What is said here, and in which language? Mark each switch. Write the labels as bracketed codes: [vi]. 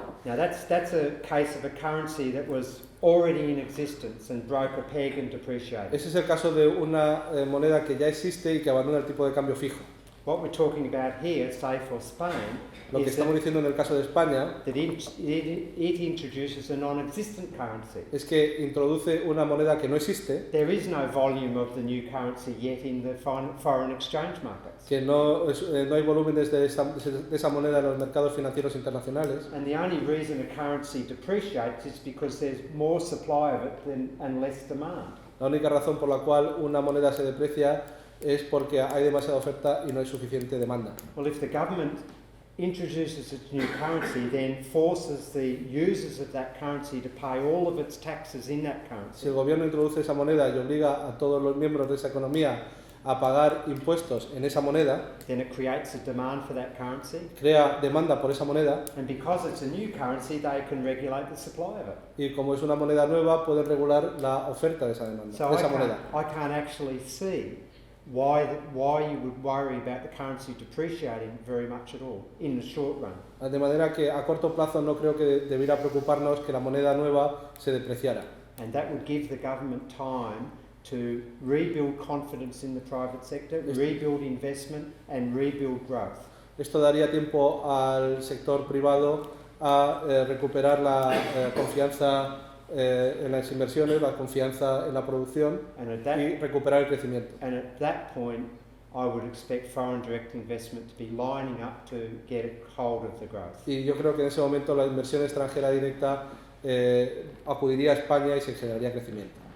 [en] Now that's a case of a currency that was already in existence and broke a peg and depreciated. [es] Ese es el caso de una moneda que ya existe y que abandona el tipo de cambio fijo. [en] What we're talking about here, say for Spain, [es] Lo que [en] is [es] estamos diciendo en el caso de España [en] that it introduces a non-existent currency. [es] es que introduce una moneda que no existe, [en] There is no volume of the new currency yet in the foreign exchange markets. [es] que no hay volúmenes de esa moneda en los mercados financieros internacionales. [en] And the only reason a currency depreciates is because there's more supply of it and less demand. [es] La única razón por la cual una moneda se deprecia es porque hay demasiada oferta y no hay suficiente demanda. [en] Well, if the government introduces its new currency, then forces the users of that currency to pay all of its taxes in that [es] Si [en] currency, [es] el gobierno introduce esa moneda y obliga a todos los miembros de esa economía a pagar impuestos en esa moneda, [en] then it creates a demand for that currency. [es] crea demanda por esa moneda [en] And because it's a new currency, they can regulate the supply of it. [es] y como es una moneda nueva pueden regular la oferta de esa demanda, [en] So [es] de esa moneda. [en] I can't actually see why you would worry about the currency depreciating very much at all in the short run. [es] De manera que a corto plazo no creo que debiera preocuparnos que la moneda nueva se depreciara. [en] And that would give the government time to rebuild confidence in the private sector, rebuild investment and rebuild growth. [es] Esto daría tiempo al sector privado a recuperar la confianza en las inversiones, la confianza en la producción [en] And at that, [es] y recuperar el crecimiento. [en] and at that point, I would expect foreign direct investment to be lining up to get hold of the growth. [es] Y yo creo que en ese momento la inversión extranjera directa acudiría a España y se generaría crecimiento.